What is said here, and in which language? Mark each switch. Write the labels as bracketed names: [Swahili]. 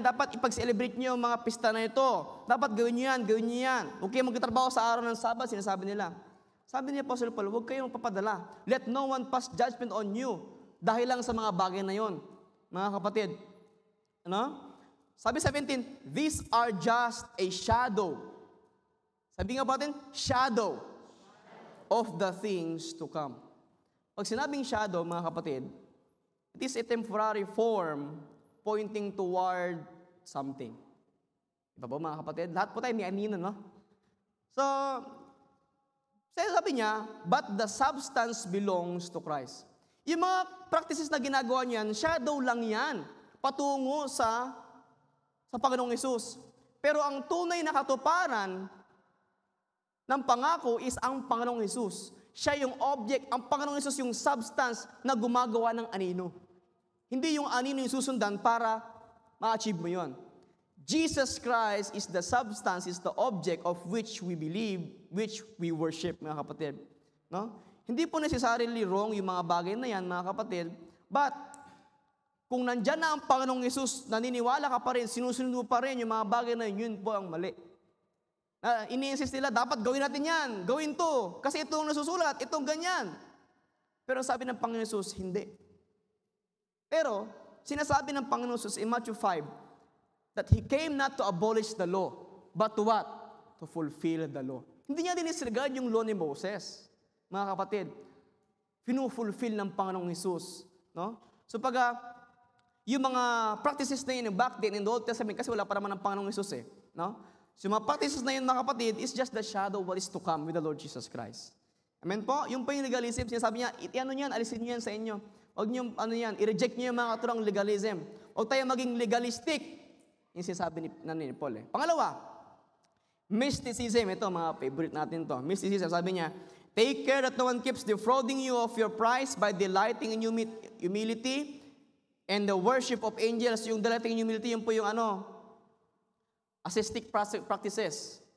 [Filipino] Dapat ipag-celebrate nyo yung mga pista na ito. Dapat gawin nyo yan, gawin nyo yan. Huwag kayong magtatrabaho sa araw ng Sabat, sinasabi nila. Sabi ni Apostle Paul, huwag kayong papadala. [English] Let no one pass judgment on you. [Filipino] Dahil lang sa mga bagay na yon, mga kapatid. Ano? [English] Sabi 17, these are just a shadow. [Filipino] Sabi nga ba natin, [English] shadow of the things to come. [Filipino] Pag sinabing shadow, mga kapatid, [English] it is a temporary form pointing toward something. [Filipino] Diba po, mga kapatid? Lahat po tayo may anino, no? So, sabi niya, [English] but the substance belongs to Christ. [Filipino] Yung mga practices na ginagawa niyan, shadow lang yan, patungo sa Panginoong Hesus. Pero ang tunay na katuparan ng pangako is ang Panginoong Hesus. Siya yung object, ang Panginoong Hesus yung substance na gumagawa ng anino. Hindi yung anino yung susundan para ma-achieve mo yun. [English] Jesus Christ is the substance, is the object of which we believe, which we worship, mga kapatid. [Filipino] No? Hindi po necessarily wrong yung mga bagay na yan, mga kapatid, [English] but kung [Filipino] nandyan na ang Panginoong Hesus, naniniwala ka pa rin, sinusunod mo pa rin yung mga bagay na yun po ang mali. Ini-insist nila, dapat gawin natin yan, gawin to, kasi itong nasusulat, itong ganyan. Pero sabi ng Panginoong Hesus, hindi. Pero, sinasabi ng Panginoong Hesus [English] in Matthew 5, that He came not to abolish the law, but to what? To fulfill the law. [Filipino] Hindi niya dinisregard yung law ni Moses, mga kapatid. Pinufulfill ng Panginoong Hesus. No? So yung mga practices na yun, [English] back then in the Old Testament, [Filipino] kasi wala pa naman ang Panginoong Hesus eh. No? So yung mga practices na yun, mga kapatid, [English] is just the shadow of what is to come with the Lord Jesus Christ. Amen po? [Filipino] Yung po yung legalism, sinasabi niya, ano yan, alisin niyo yan sa inyo. Huwag niyo, i-reject niyo yung mga katurang legalism. Huwag tayo maging legalistic. Yung sinasabi ni Paul eh. Pangalawa, mysticism. Ito, mga favorite natin to. [English] Mysticism, [Filipino] sabi niya, [English] take care that no one keeps defrauding you of your prize by delighting in humility and the worship of angels. [Filipino] Yung delighting in humility, yun po yung ascetic practices.